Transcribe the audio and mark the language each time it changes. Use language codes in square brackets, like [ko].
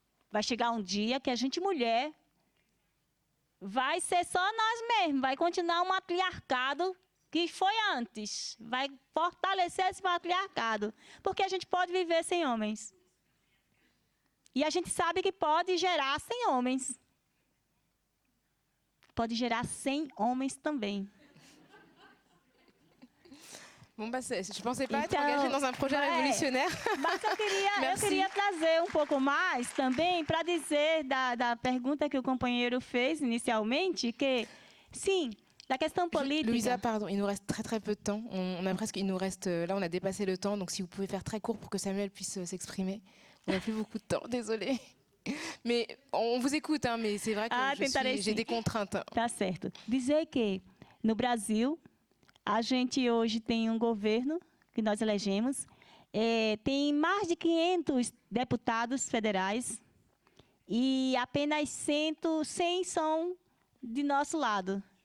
[pt] Vai chegar um dia que a gente, mulher, vai ser só nós mesmos, vai continuar um matriarcado que foi antes, vai fortalecer esse matriarcado, porque a gente pode viver sem homens. E a gente sabe que pode gerar sem homens. Pode gerar 100 homens também. [fr] Bon, bah, je pensais pas être [pt] Então, [fr] engagée dans un projet révolutionnaire. [pt] Mas eu queria trazer um pouco mais também para dizer da pergunta que o companheiro fez inicialmente, que, sim, [fr] la question politique. Louisa, pardon, il nous reste très peu de temps. Il nous reste, là, on a dépassé le temps, donc si vous pouvez faire très court pour que Samuel puisse s'exprimer. On n'a plus beaucoup de temps, désolée. Mais on vous écoute, hein, mais c'est vrai que j'ai des contraintes. [pt] Tá certo. Dizer que no Brasil a gente hoje tem um governo que nós elegemos, tem mais de 500 deputados federais e apenas 100 são de nosso lado.